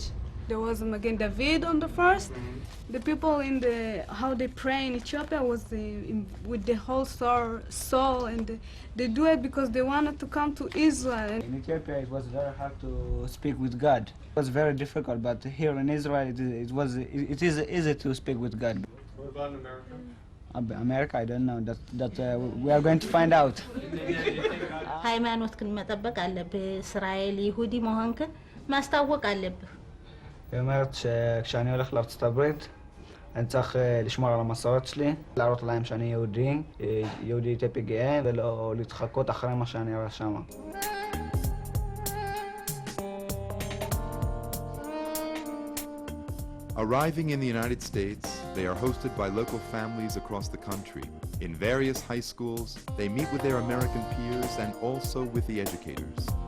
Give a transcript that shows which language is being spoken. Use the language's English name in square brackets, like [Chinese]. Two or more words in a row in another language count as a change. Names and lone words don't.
[English] There was Magen David on the first. The people how they pray in Ethiopia was with the whole soul, and they do it because they wanted to come to Israel. In Ethiopia, it was very hard to speak with God. It was very difficult, but here in Israel, it is easy to speak with God. What about in America? America, I don't know. We are going to find out. [Amharic] ሃይማኖትክን መጠበቅ አለብህ እስራኤል ይሁዲ መሆንክን ማስታወቅ አለብህ [Hebrew] היא אומרת שכשאני הולך לארצות הברית אני צריך לשמור על המסורת שלי, להראות להם שאני יהודי אתיופי גאה ולא להתחקות אחרי מה שאני רואה שם. [English] Arriving in the United States, they are hosted by local families across the country. In various high schools, they meet with their American peers and also with the educators.